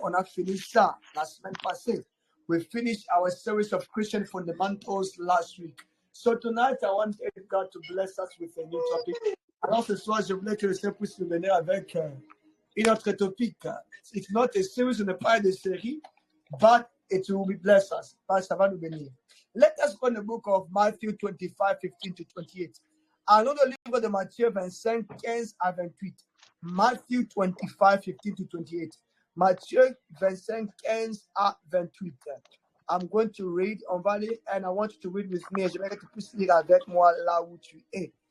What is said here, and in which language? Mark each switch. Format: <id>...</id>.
<fr>On a fini ça la semaine passée.</fr> <en>We finished our series of Christian fundamentals last week. So tonight, I want God to bless us with a new topic.</en> <fr>Alors ce soir, je voulais que le Seigneur puisse nous venir avec une autre topic.</fr> <en>It's not a series,</en> <fr>ce n'est pas une série,</fr> <en>but it will be bless us.</en> <fr>Ça va nous bénir.</fr> <en>Let us go in the book of Matthew 25, 15 to 28.</en> <fr>Allons dans le livre de Matthieu 25, 15 à 28.</fr> <en>Matthew 25, 15 to 28.</en> <fr>Matthieu 25, 15 à 28.</fr> <en>I'm going to read,</en> <fr>on va lire,</fr> <en>and I want you to read with me.</en> <fr>J'aimerais que tu puisses lire avec moi là où tu es.</fr>